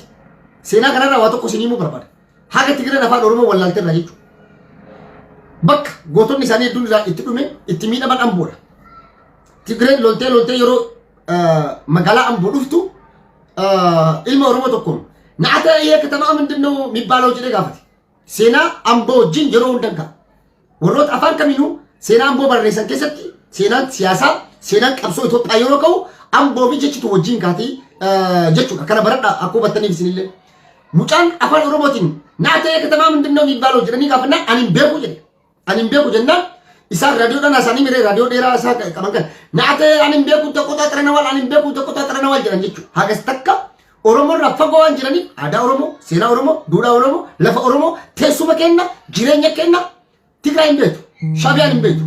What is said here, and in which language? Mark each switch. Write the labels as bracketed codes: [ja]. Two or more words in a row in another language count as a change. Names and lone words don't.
[om] Seenaa kanarraa waa tokko sinimuu barbaada. Haga Tigreen afaan Oromoo wallaalteerra jechuudha. Bakka gootonni isaanii hedduun irraa itti dhume itti miidhaman Amboodha. Tigreen loltee yeroo magaalaa Amboo dhuftu ilma Oromoo tokkoon naata yee katamaa [am] ምንድነው የሚባለው [om] jedhee gaafate. Seenaa Amboo wajjin yeroo hundan ka'a. Warroota afaan kamiinuu seenaa Amboo barreessan keessatti seenaan siyaasaa seenaan qabsoo Itoophiyaa yeroo ka'u Amboo fi jechitu wajjin kaatee jechuudha. Kana baradhaa akkuma battaniif isinillee. Mucaan afaan Oromootiin naatee katamaa [am] ምንድነው የሚባለው [om] jedhanii gaafannaan ani hin beeku jedhe. Ani hin beeku jennaan isaan raadiyoodhaan haasa'anii miree raadiyoo dheeraa isaa qaban kan naatee ani hin beeku tokko xaxaranawal ani hin beeku tokko xaxaranawal jedhan jechuudha. Hagas takka Oromoon fagoo waan jiraniif aadaa Oromoo, seenaa Oromoo, duudhaa Oromoo, lafa Oromoo, teessuma kenna, jireenya kenna Tigraay hin beektu, Shaabiyaan hin beektu.